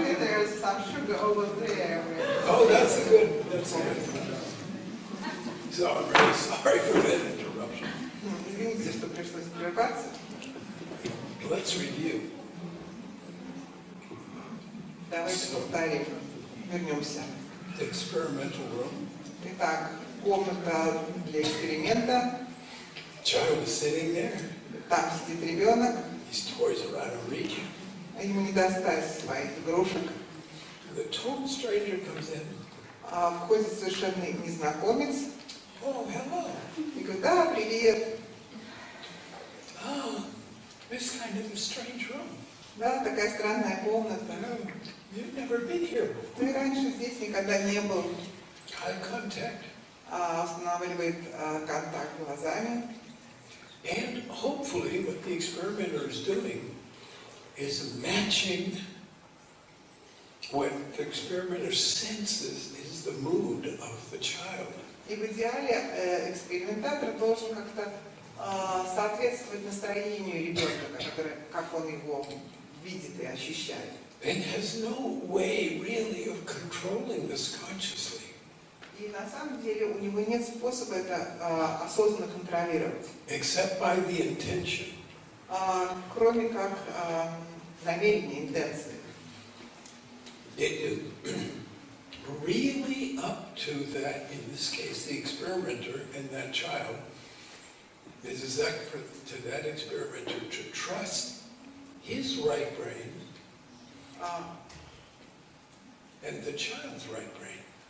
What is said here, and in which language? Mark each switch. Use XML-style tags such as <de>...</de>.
<en>there's some sugar over there. Oh, that's a good. So I'm really sorry for that interruption.</en> <ru>Извините, что пришлось прерваться.</ru> <en>Let's review.</en> <ru>Давайте повторим. Вернемся.</ru> <en>Experimental room.</en> <ru>Итак, комната для эксперимента.</ru> <en>Child is sitting there.</en> <ru>Там сидит ребенок.</ru> <en>His toys are out of reach.</en> <ru>Ему не достать своих игрушек.</ru> <en>The total stranger comes in.</en> <ru>Входит совершенно незнакомец.</ru> <en>Oh, hello.</en> <ru>И говорит: да, привет.</ru> <en>Oh, this kind of a strange room.</en> <ru>Да, такая странная комната.</ru> <en>No, you've never been here before.</en> <ru>Ты раньше здесь никогда не был.</ru> <en>Eye contact.</en> <ru>Устанавливает контакт глазами.</ru> <en>And hopefully what the experimenter is doing is matching what the experimenter senses is the mood of the child.</en> <ru>И в идеале экспериментатор должен как-то соответствовать настроению ребенка, как он его видит и ощущает.</ru> <en>And has no way really of controlling this consciously.</en> <ru>И на самом деле у него нет способа это осознанно контролировать.</ru> <en>Except by the intention.</en> <ru>Кроме как намерения, интенции.</ru> <en>It is really up to that, in this case, the experimenter and that child. It is up to that experimenter to trust his right brain and the child's right brain.</en>